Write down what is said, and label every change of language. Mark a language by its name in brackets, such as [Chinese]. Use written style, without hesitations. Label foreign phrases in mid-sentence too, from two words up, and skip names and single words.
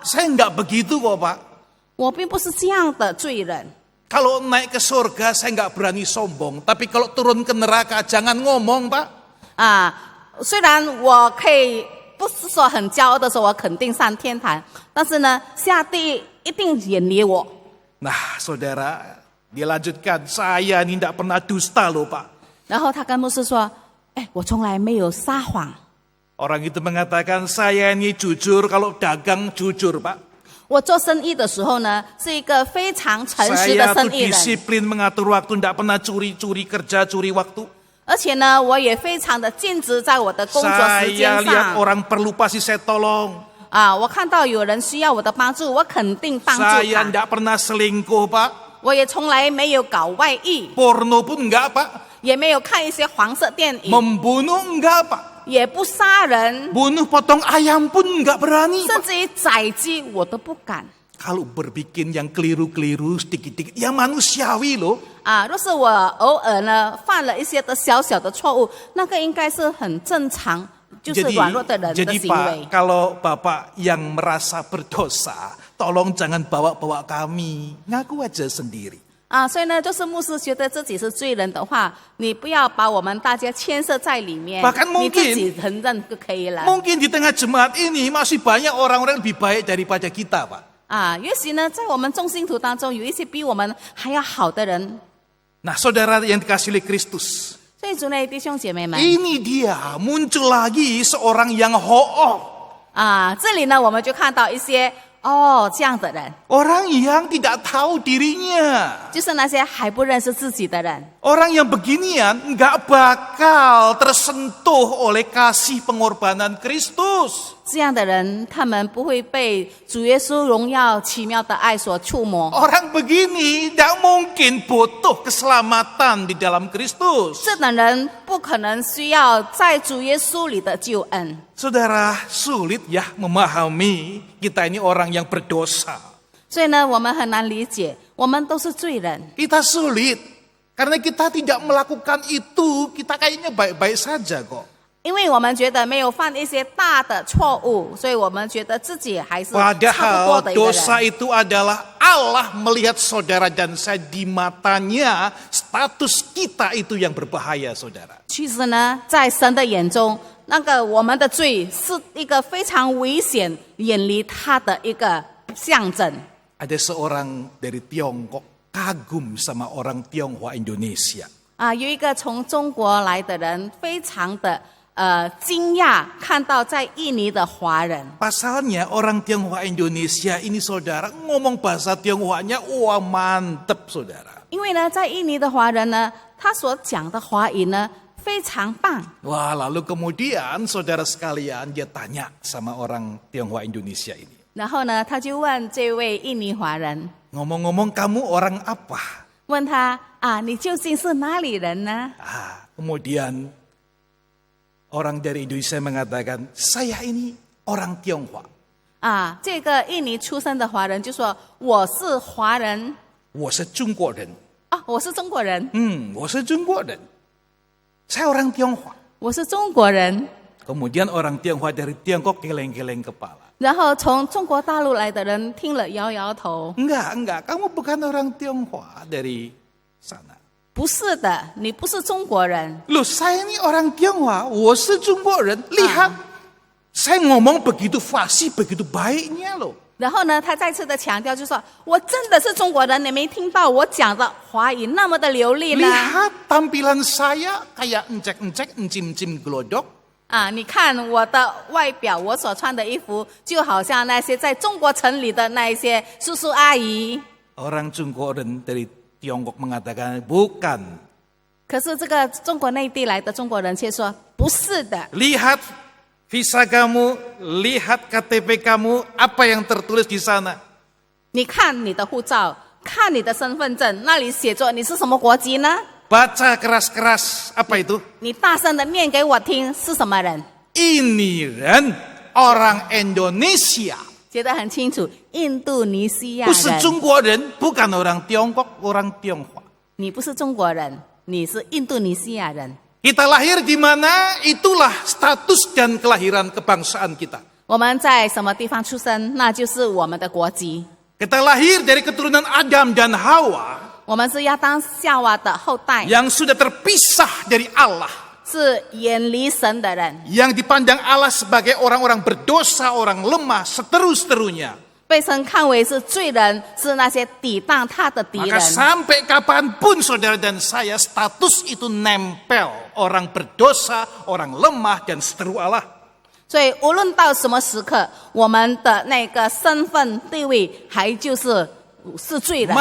[Indonesian] Saya nggak begitu kok, Pak. [Chinese] 我并不是这样的罪人。 [Indonesian] Kalau naik ke surga saya nggak berani sombong. Tapi kalau turun ke neraka jangan ngomong, Pak. [Chinese] 虽然我可以不是说很骄傲的说我肯定上天堂，但是呢，下地狱一定远离我。 [Indonesian] Nah, saudara, dia lanjutkan, saya ini tidak pernah dusta loh, Pak. [Chinese] 然后他跟牧师说：“我从来没有撒谎， [Indonesian] Orang itu mengatakan, saya ini jujur kalau dagang jujur, Pak. [Chinese] 我做生意的时候呢，是一个非常诚实的 [Indonesian] Saya [Chinese] 生 [Indonesian] tuh [Chinese] 意人， [Indonesian] disiplin mengatur waktu, tidak pernah curi-curi kerja, curi waktu. [Chinese] 而且呢，我也非常的尽职在我的工作时 [Indonesian] Saya [Chinese] 间 [Indonesian] lihat [Chinese] 上。 [Indonesian] orang perlu pasti saya tolong. [Chinese] 我看到有人需要我的帮助，我肯定帮助 [Indonesian] Saya [Chinese] 他。 [Indonesian] tidak pernah selingkuh, Pak. [Chinese] 我也从来没有搞外遇， [Indonesian] Porno pun enggak, Pak. [Chinese] 也没有看一些黄色电影， [Indonesian] Membunuh enggak, Pak. [Chinese] 也不杀人， [Indonesian] Bunuh potong ayam pun enggak berani, [Chinese] 甚 [Indonesian] Pak. [Chinese] 至于宰鸡我都不敢。 [Indonesian] Kalau berbikin yang keliru-keliru sedikit-sedikit, ya manusiawi loh. [Chinese] 若是我偶尔呢犯了一些的小小的错误，那个应该是很正常，就是软弱的人的 [Indonesian] jadi [Chinese] 行 [Indonesian] Pak, [Chinese] 为。 [Indonesian] kalau Bapak yang merasa berdosa, tolong jangan bawa-bawa kami. Ngaku aja sendiri. [Chinese] 所以呢，就是牧师觉得自己是罪人的话，你不要把我们大家牵涉在里面， [Indonesian] Bahkan [Chinese] 你自 [Indonesian] mungkin [Chinese] 己承认就可以了。 [Indonesian] Mungkin di tengah jemaat ini masih banyak orang-orang lebih baik daripada kita, Pak. [Chinese] 也许呢，在我们众信徒当中，有一些比我们还要好的人。 [Indonesian] Nah, saudara yang dikasih oleh Kristus, [Chinese] 所以主内弟兄姐妹们， [Indonesian] ini dia muncul lagi seorang yang ho'oh. [Chinese] 这里呢，我们就看到一些这样的人， [Indonesian] Orang yang tidak tahu dirinya. [Chinese] 就是那些还不认识自己的人。 [Indonesian] Orang yang beginian nggak bakal tersentuh oleh kasih pengorbanan Kristus. [Chinese] 这样的人，他们不会被主耶稣荣耀奇妙的爱所触摸。 [Indonesian] Orang begini tidak mungkin butuh keselamatan di dalam Kristus. [Chinese] 这等人不可能需要在主耶稣里的救恩。 [Indonesian] Saudara, sulit ya memahami kita ini orang yang berdosa. [Chinese] 所以呢，我们很难理解，我们都是罪人。 [Indonesian] Kita sulit karena kita tidak melakukan itu, kita kayaknya baik-baik saja kok. [Chinese] 因为我们觉得没有犯一些大的错误，所以我们觉得自己还是差不 [Indonesian] Padahal [Chinese] 多的一个 [Indonesian] dosa [Chinese] 人。 [Indonesian] itu adalah Allah melihat saudara dan saya di matanya, status kita itu yang berbahaya, saudara. [Chinese] 其实呢，在神的眼中，那个我们的罪是一个非常危险、远离他的一个象征。 [Indonesian] Ada seorang dari Tiongkok kagum sama orang Tionghoa Indonesia. [Chinese] 有一个从中国来的人，非常的惊讶，看到在印尼的华人。 [Indonesian] Pasalnya orang Tionghoa Indonesia ini saudara ngomong bahasa Tionghoanya, wah mantep saudara. [Chinese] 因为呢，在印尼的华人呢，他所讲的华语呢非常棒。 [Indonesian] Wah, lalu kemudian saudara sekalian dia tanya sama orang Tionghoa Indonesia ini. [Chinese] 然后呢，他就问这位印尼华人， [Indonesian] Ngomong-ngomong kamu orang apa? [Chinese] 问他你究竟是哪里人呢？ [Indonesian] Kemudian orang dari Indonesia mengatakan, saya ini orang Tionghoa. [Chinese] 这个印尼出生的华人就说我是华人。我是中国人. 我是中国人。我是中国人. [Indonesian] Saya orang Tionghoa. [Chinese] 我是中国人。 [Indonesian] Kemudian orang Tionghoa dari Tiongkok geleng-geleng kepala. [Chinese] 然后从中国大陆来的人听了摇摇头。 [Indonesian] Enggak, kamu bukan orang Tionghoa dari sana. [Chinese] 不是的，你不是中国人。 [Indonesian] Loh, saya ini orang Tionghoa, [Chinese] 我是中国人. [Indonesian] Lihat, saya ngomong begitu fasih, begitu baiknya loh. [Chinese] 然后呢，他再次的强调，就说我真的是中国人，你没听到我讲的华语那么的流利呢？ [Indonesian] Lihat tampilan saya kayak encek-encek, encim-encim gelodok. [Chinese] 你看我的外表，我所穿的衣服，就好像那些在中国城里的那一些叔叔阿姨。 [Indonesian] Orang Jungkook dan dari Tiongkok mengatakan bukan. [Chinese] 可是这个中国内地来的中国人却说不是的。 [Indonesian] Lihat visa kamu, lihat KTP kamu, apa yang tertulis di sana? [Chinese] 你看你的护照，看你的身份证，那里写着你是什么国籍呢？ [Indonesian] Baca keras-keras, apa itu? [Chinese] 你大声的念给我听，是什么人？ [Indonesian] Ini Ren, orang Indonesia. [Chinese] 写得很清楚，印度尼西亚不是人。中国人, [Indonesian] bukan orang Tiongkok, orang Tionghoa. [Chinese] 你不是中国人，你是印度尼西亚人。 [Indonesian] Kita lahir di mana, itulah status dan kelahiran kebangsaan kita. [Chinese] 我们在什么地方出生，那就是我们的国籍。 [Indonesian] Kita lahir dari keturunan Adam dan Hawa [Chinese] 我们是亚当夏娃的后代， [Indonesian] yang sudah terpisah dari Allah. [Chinese] 是远离神的人， [Indonesian] Yang dipandang Allah sebagai orang-orang berdosa, orang lemah, seteru-seterunya. [Chinese] 被神看为是罪人，是那些抵挡他的敌 [Indonesian] Maka [Chinese] 人。 [Indonesian] sampai kapanpun saudara dan saya status itu nempel. Orang berdosa, orang lemah, dan seteru Allah. [Chinese] 所以无论到什么时刻，我们的那个身份地位还就是罪人。